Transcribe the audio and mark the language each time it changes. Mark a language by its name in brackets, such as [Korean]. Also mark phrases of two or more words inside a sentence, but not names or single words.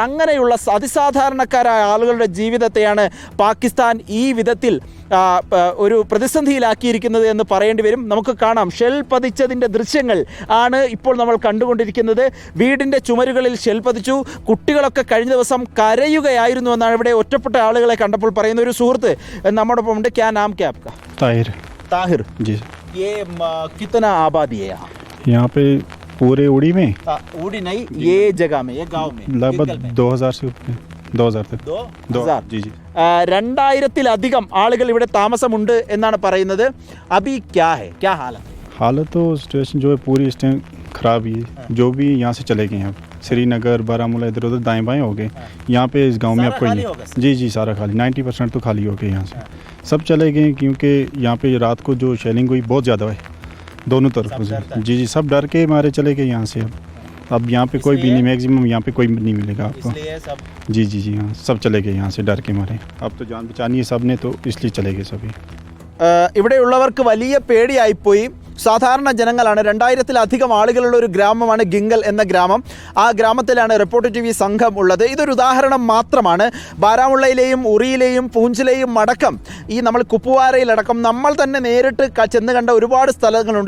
[Malayalam] അങ്ങനെയുള്ള അതിസാധാരണക്കാരായ ആളുകളുടെ ജീവിതത്തെയാണ് പാകിസ്ഥാൻ ഈ വിധത്തിൽ ഒരു പ്രതിസന്ധിയിലാക്കിയിരിക്കുന്നത് എന്ന് പറയേണ്ടി വരും. നമുക്ക് കാണാം, ഷെൽ പതിച്ചതിൻ്റെ ദൃശ്യങ്ങൾ ആണ് ഇപ്പോൾ നമ്മൾ കണ്ടുകൊണ്ടിരിക്കുന്നത്. വീടിൻ്റെ ചുമരുകളിൽ ഷെൽ പതിച്ചു. കുട്ടികളൊക്കെ കഴിഞ്ഞ ദിവസം കരയുകയായിരുന്നു എന്നാണ് ഇവിടെ ഒറ്റപ്പെട്ട ആളുകളെ കണ്ടപ്പോൾ പറയുന്ന ഒരു സുഹൃത്ത് നമ്മോടൊപ്പം ഉണ്ട്. [Hindi] क्या नाम क्या आपका? ताहिर जी. ये कितना आबादी है यहाँ पे? पूरे उड़ी में? उड़ी नहीं, ये जगह में, ये गांव में लगभग 2000 से 2000 तक. 2000 जी जी. [Malayalam] 2000-ലധികം ആളുകൾ ഇവിടെ താമസമുണ്ട് എന്നാണ് പറയുന്നത്. [Hindi] अभी क्या है, क्या हालत तो सिचुएशन जो है पूरी इस टाइम ख़राब ही है. जो भी यहाँ से चले गए हैं, श्रीनगर, बारामूला, इधर उधर दाएं बाएं हो गए. यहाँ पे इस गांव में आपको जी सारा खाली, 90% तो खाली हो गए. यहाँ से सब चले गए क्योंकि यहाँ पे रात को जो शेलिंग हुई बहुत ज़्यादा है दोनों तरफ से. जी सब डर के मारे चले गए यहाँ से. अब यहाँ पे कोई भी नहीं, मैक्सिमम यहाँ पे कोई नहीं मिलेगा आपको. जी हाँ, सब चले गए यहाँ से डर के मारे. अब तो जान बचानी है सब ने, तो इसलिए चले गए सभी. [Malayalam] ഇവിടെയുള്ളവർക്ക് വലിയ പേടിയായിപ്പോയി. സാധാരണ ജനങ്ങളാണ്. 2000-ലധികം ആളുകളുള്ള ഒരു ഗ്രാമമാണ് ഗിംഗൽ എന്ന ഗ്രാമം. ആ ഗ്രാമത്തിലാണ് റിപ്പോർട്ടർ TV സംഘം ഉള്ളത്. ഇതൊരു ഉദാഹരണം മാത്രമാണ്. ബാരാമുള്ളയിലെയും ഉറിയിലെയും പൂഞ്ചിലെയും അടക്കം, ഈ നമ്മൾ കുപ്വാരയിലടക്കം നമ്മൾ തന്നെ നേരിട്ട് ചെന്ന് കണ്ട ഒരുപാട് സ്ഥലങ്ങളുണ്ട്.